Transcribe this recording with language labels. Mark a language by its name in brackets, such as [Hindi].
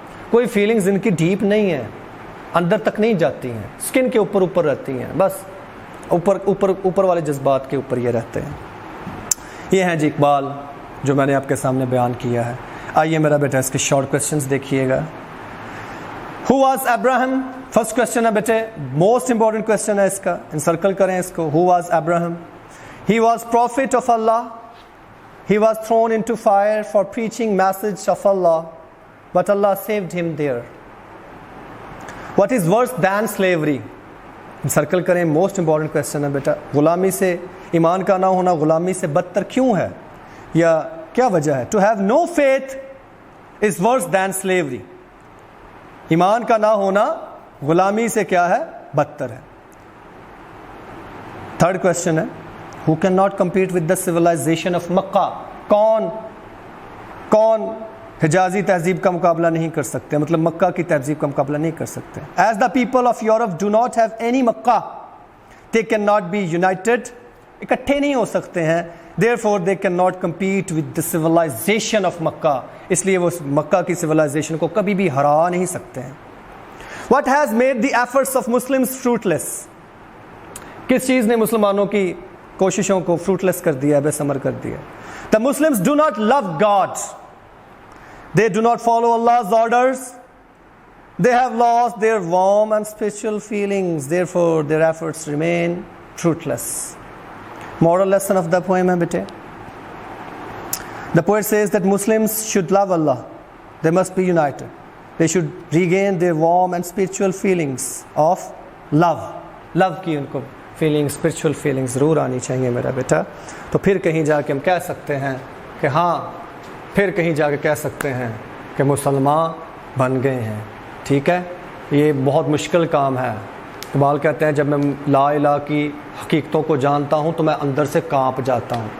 [Urdu] کوئی فیلنگز ان کی ڈیپ نہیں ہے، اندر تک نہیں جاتی ہیں، اسکن کے اوپر اوپر رہتی ہیں، بس اوپر والے جذبات کے اوپر یہ رہتے ہیں. یہ ہیں جی اقبال جو میں نے آپ کے سامنے بیان کیا ہے. آئیے میرا بیٹا اس کے شارٹ کوسچنز دیکھیے گا. [English] Who was Abraham؟ [Urdu] First question ہے بیٹے، موسٹ امپورٹنٹ کوسچن ہے اس کا، انسرکل کریں اس کو. [English] Who was Abraham؟ He was prophet of Allah. He was thrown into fire for preaching message of Allah, but Allah saved him there. What is worse than slavery؟ Encircle کریں، most important question ہے بیٹا. [Urdu] غلامی سے، ایمان کا نہ ہونا غلامی سے بدتر کیوں ہے، یا کیا وجہ ہے؟ [English] To have no faith is worse than slavery. [Urdu] ایمان کا نہ ہونا غلامی سے کیا ہے؟ بدتر ہے. تھرڈ کوسچن ہے، [English] who cannot compete with the civilization of Makkah؟ [Urdu] کون حجازی تہذیب کا مقابلہ نہیں کر سکتے، مطلب مکہ کی تہذیب کا مقابلہ نہیں کر سکتے. [English] As the people of Europe do not have any Makkah، they cannot be united، [Urdu] اکٹھے نہیں ہو سکتے ہیں. [English] therefore they cannot compete with the civilization of Makkah، [Urdu] اس لیے وہ مکہ کی civilization کو کبھی بھی ہرا نہیں سکتے ہیں. [English] what has made the efforts of Muslims fruitless؟ [Urdu] کس چیز نے مسلمانوں کی کوششوں کو fruitless کر دیا، بے ثمر کر دیا؟ [English] the Muslims do not love God، they do not follow Allah's orders، they have lost their warm and spiritual feelings، therefore their efforts remain fruitless. Moral lesson of the poem [Urdu] ہے بیٹے. [English] The poet says that Muslims should love Allah. They must be united. They should regain their warm and spiritual feelings of love. [Urdu] Love کی ان کو feelings, [English] spiritual feelings [Urdu] ضرور آنی چاہیے میرا بیٹا. تو پھر کہیں جا کے ہم کہہ سکتے ہیں کہ ہاں، پھر کہیں جا کے کہہ سکتے ہیں کہ مسلمان بن گئے ہیں. ٹھیک ہے، یہ بہت مشکل کام ہے. اقبال کہتے ہیں جب میں لا الہ کی حقیقتوں کو جانتا ہوں تو میں اندر سے کانپ جاتا ہوں.